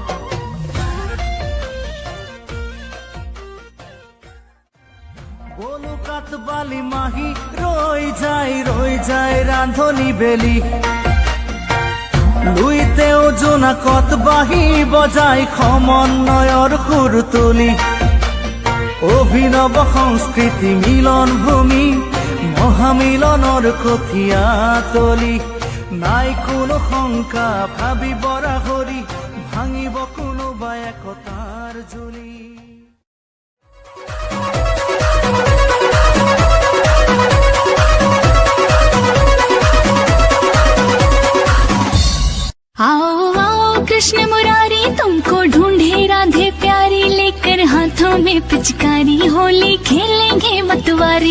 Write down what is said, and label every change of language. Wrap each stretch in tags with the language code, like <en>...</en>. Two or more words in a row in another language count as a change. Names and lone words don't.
<as>বলুকাত বালি মাহি ৰৈ যায় ৰান্ধনি বেলি লুইতেও জোনাকত বাহি বজাই সমন্বয়ৰ সুৰ তুলি। অভিনৱ সংস্কৃতি মিলন ভূমি মহামিলনৰ কঠীয়া তলি। নাই কোনো শংকা ভাবিব ৰাহৰি ভাঙিব কোনোবা একতাৰ জুলি।</as> <hi>आओ आओ कृष्ण मुरारी तुमको ढूंढे राधे प्यारी, लेकर हाथों में पिचकारी होली खेलेंगे मतवारी।</hi>